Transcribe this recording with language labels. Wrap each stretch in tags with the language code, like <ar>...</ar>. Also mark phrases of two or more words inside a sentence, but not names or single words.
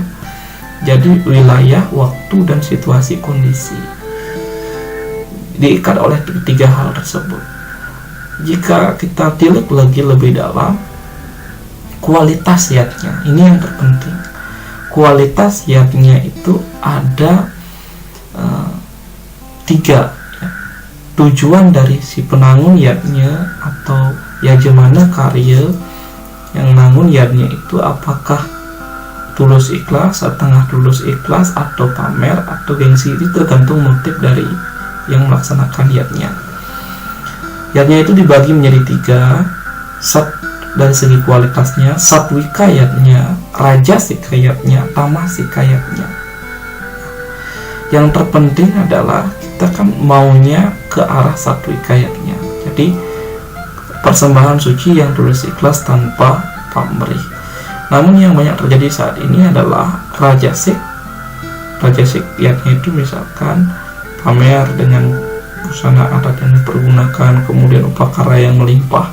<id>Jadi wilayah, waktu, dan situasi kondisi diikat oleh 3 hal tersebut. Jika kita tilik lagi lebih dalam, kualitas yatnya ini yang terpenting. Kualitas yatnya itu ada 3, ya. Tujuan dari si penangun yatnya atau yajemana karya yang nangun yatnya itu apakah tulus ikhlas, setengah tulus ikhlas, atau pamer, atau gengsi. Itu tergantung motif dari yang melaksanakan yatnya. Yatnya itu dibagi menjadi 3. Sat dari segi kualitasnya, satwika yatnya, rajasika yatnya, tamasika yatnya. Yang terpenting adalah kita kan maunya ke arah satwika yatnya. Jadi persembahan suci yang tulus ikhlas tanpa pamrih. Namun yang banyak terjadi saat ini adalah rajasik. Rajasik yatnya itu misalkan pamer dengan busana adat yang dipergunakan, kemudian upakara yang melimpah.</id>